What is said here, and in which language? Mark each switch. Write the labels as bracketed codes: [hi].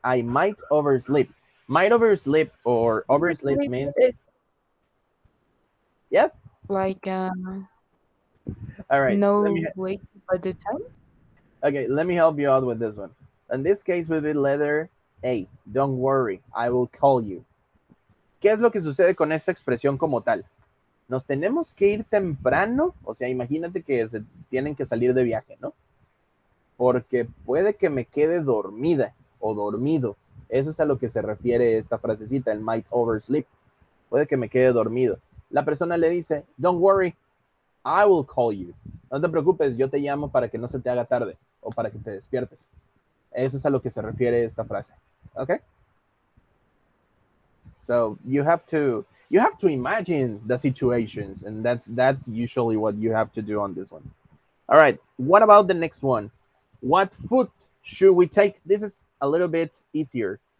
[en] I might oversleep. Might oversleep or oversleep means, it's yes? like All right. no wait by the time. Okay, let me help you out with this one. In this case, will be letter A. Don't worry, I will call you. [es] ¿Qué es lo que sucede con esta expresión como tal? Nos tenemos que ir temprano, o sea, imagínate que se tienen que salir de viaje, ¿no? Porque puede que me quede dormida o dormido. Eso es a lo que se refiere esta frasecita, el might oversleep. Puede que me quede dormido. la persona le dice, [en] don't worry, I will call you. [es] No te preocupes, yo te llamo para que no se te haga tarde o para que te despiertes. Eso es a lo que se refiere esta frase. [en] Okay? So you have to imagine the situations, and that's usually what you have to do on this one. All right, what about the next one? What food should we take? This is a little bit easier.